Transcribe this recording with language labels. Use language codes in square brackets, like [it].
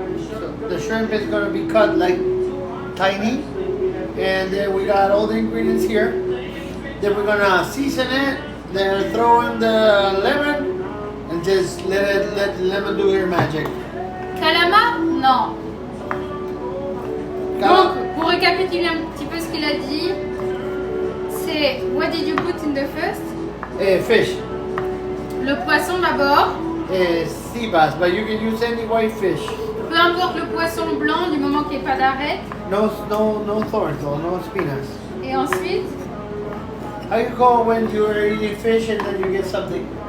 [en] So the shrimp is gonna be cut like tiny, and then we got all the ingredients here. Then we're gonna season it. Then throw in the lemon, and just let the lemon do her magic. [fr] Calamar? Non. Cal- Donc, pour récapituler un petit peu ce qu'il a dit, c'est [en] what did you put in the first? Fish. [fr] Le poisson d'abord. [en] Sea bass, but you can use any white fish. [fr] peu importe le poisson blanc, du moment qu'il n'y ait pas d'arête. [en] No thorns or no spinas. [fr] Et ensuite, [en] How you call when you're eating fish and then you get something?